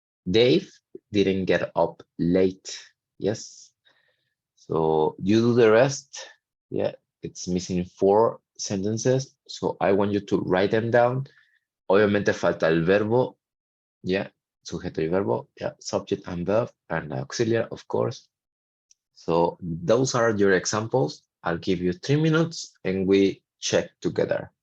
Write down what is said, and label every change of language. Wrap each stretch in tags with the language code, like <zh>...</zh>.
<en>Dave didn't get up late. Yes. So you do the rest. Yeah, it's missing 4 sentences. So I want you to write them down.</en> <es>Obviamente falta el verbo. Yeah, sujeto y verbo.</es> <en>Yeah, subject and verb and auxiliary, of course. So those are your examples. I'll give you 3 minutes and we check together.</en>